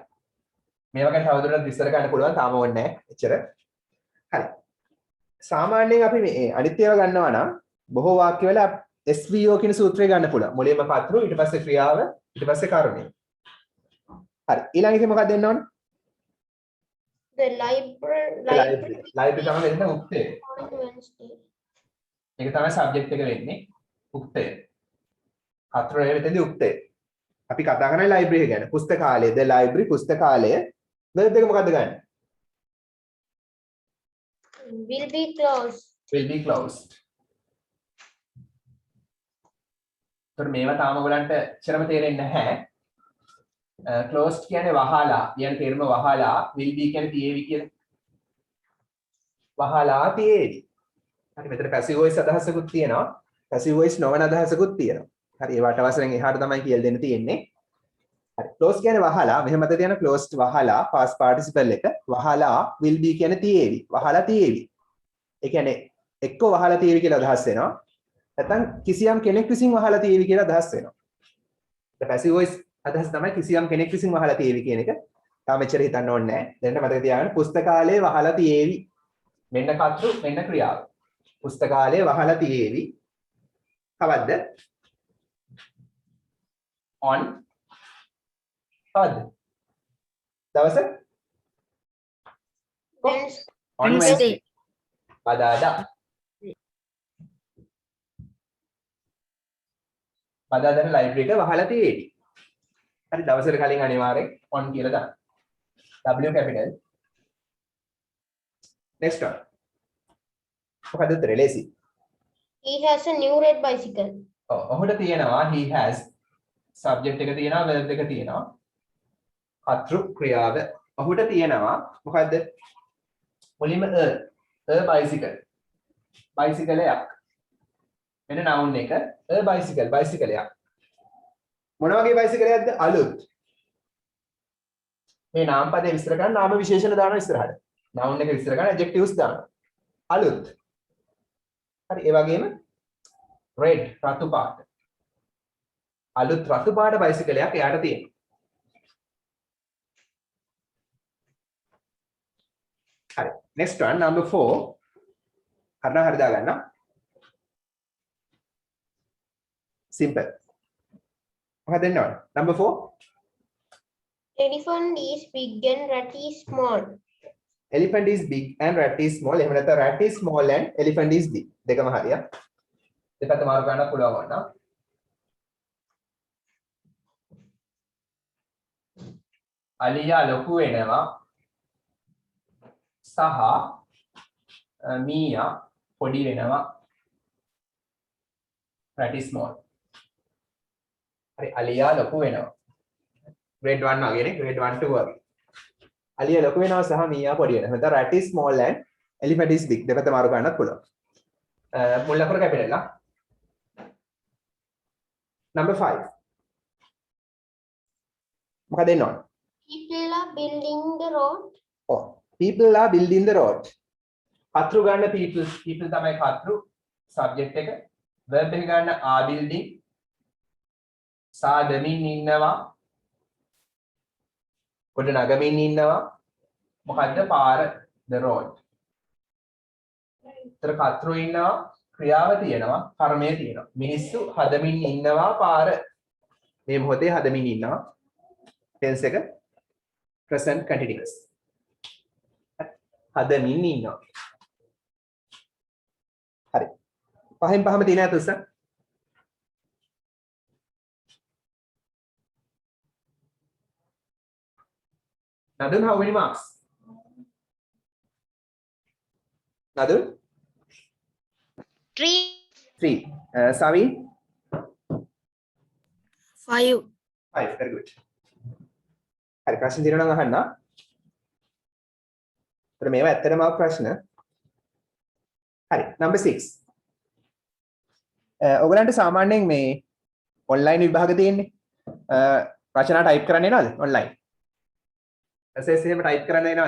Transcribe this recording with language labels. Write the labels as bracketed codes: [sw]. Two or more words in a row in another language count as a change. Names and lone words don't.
[si] මේවා ගැන තවදුරටත් විස්තර කරන්න පුළුවන්. තාම ඕනේ නැහැ. එච්චර. හරි. සාමාන්‍යයෙන් අපි මේ අනිත් ඒවා ගන්නවා නම් බොහෝ වාක්‍යවල SVO කියන සූත්‍රය ගන්න පුළුවන්. මුලින්ම කර්තෘ, ඊට පස්සේ ක්‍රියාව, ඊට පස්සේ කර්මය. හරි. ඊළඟ එකේ මොකක්ද දෙන්න ඕනේ? [en] The library [si] තමයි වෙන්නේ උක්තය. [en] on Wednesday. [si] ඒක තමයි subject එක වෙන්නේ. උක්තය. කර්තෘ වෙතදී උක්තය. අපි කතා කරන්නේ library ගැන. පුස්තකාලය, [en] the library [si] පුස්තකාලය. verb එක මොකද්ද ගන්න? [en] Will be closed. will be closed. [si] तर මේවා තාම ඔයගලන්ට ඉතරම තේරෙන්නේ නැහැ. closed කියන්නේ වහලා. කියන තේරුම වහලා, [en] will be [si] කියන්නේ තියේවි කියලා. වහලා තියේවි. හරි මෙතන [en] passive voice [si] අදහසකුත් තියෙනවා. [en] passive voice [si] නොවන අදහසකුත් තියෙනවා. හරි ඒවට අවසරෙන් එහාට තමයි කියලා දෙන්න තියෙන්නේ. හරි closed කියන්නේ වහලා. මෙහෙම මත තියෙන closed වහලා [en] past participle [si] එක. වහලා [en] will be [si] කියන්නේ තියේවි. වහලා තියේවි. ඒ කියන්නේ එක්ක වහලා තියේවි කියලා අදහස් වෙනවා. නැත්නම් කිසියම් කෙනෙක් විසින් වහලා තියේවි කියලා අදහස් වෙනවා. [en] the passive voice [si] අදහස් තමයි කිසියම් කෙනෙක් විසින් වහලා තියේවි කියන එක. තාම එච්චර හිතන්න ඕනේ නැහැ. දැන් මතක තියාගන්න පුස්තකාලයේ වහලා තියේවි. මෙන්න කර්තෘ මෙන්න ක්‍රියාව. පුස්තකාලයේ වහලා තියේවි. කවද්ද? on කවද්ද? [en] දවස? on Wednesday. [si] බදාදා. බදාදාන ලයිබ්‍රරි එක වහලා තියෙවි. හරි දවසට කලින් අනිවාර්යෙන් on කියලා දාන්න. [en] W capital. Next one. [si] මොකද උත්තරේ ලේසි. [en] He has a new red bicycle. [si] ඔහුට තියෙනවා [en] he has [si] subject එක තියෙනවා verb එක තියෙනවා. කර්තෘ ක්‍රියාව. ඔහුට තියෙනවා මොකද්ද? [en] මුලින්ම a bicycle. [si] bicycle එකක්. මෙන්න noun එක [en] a bicycle [si] bicycle එකක්. මොන වගේ bicycle එකක්ද? අලුත්. මේ නාම පදේ විස්තර කරන නාම විශේෂණ දානවා ඉස්සරහට. noun එක විස්තර කරන adjectives දානවා. අලුත්. හරි ඒ වගේම red රතු පාට. අලුත් රතු පාට bicycle එකක් එයාට තියෙනවා. හරි. [en] next one number 4. [si] හරි දාගන්න. [en] simple. [si] මොකක්ද දෙන්න ඕන? [en] number 4. Elephant is big and rat is small. elephant is big and rat is small. [si] එහෙම නැත්නම් [en] rat is small and elephant is big. [si] දෙකම හරියක්. දෙපැත්ත මාරු කරන්න පුළුවන් වුණා. අලියා ලොකු වෙනවා සහ මීයා පොඩි වෙනවා. [en] rat is small. [si] හරි අලියා ලොකු වෙනවා. grade 1 වගේ නේ grade 1 2 වගේ. අලියා ලොකු වෙනවා සහ මීයා පොඩි වෙනවා. නැත්නම් [en] rat is small and elephant is big [si] දෙකට මාරු කරන්නත් පුළුවන්. මුල් අකුර capital ලා. number 5 මොකද එන්න ඕන? [en] People are building the road. ඔව් people are building the road. [si] කතෘ ගන්න people තමයි කතෘ subject එක. [en] verb [si] එක ගන්න [en] are building. [si] සාදමින් ඉන්නවා. කොට නගමින් ඉන්නවා. මොකද්ද පාර [en] the road. [si] තර කතෘ ඉන්නවා ක්‍රියාව තියෙනවා කර්මය තියෙනවා. මිනිස්සු හදමින් ඉන්නවා පාර. මේ මොහොතේ හදමින් ඉන්නවා. [en] tense එක present continuous. [si] හදමින් ඉන්නවා. හරි. පහෙන් පහම තියෙන ඇත උස්ස. [en] Nadun, how many marks? Nadun? 3. 3. Savi? 5 5. Very good. [si] හරි ප්‍රශ්න තියෙනවා නම් අහන්න. ඒතර මේවා ඇත්තටම ප්‍රශ්න. හරි. number 6. ඔයගලන්ට සාමාන්‍යයෙන් මේ ඔන්ලයින් විභාග තියෙන්නේ. රචනා ටයිප් කරන්න එනවද ඔන්ලයින්? ඇසෙස් එහෙම ටයිප් කරන්න එනවද?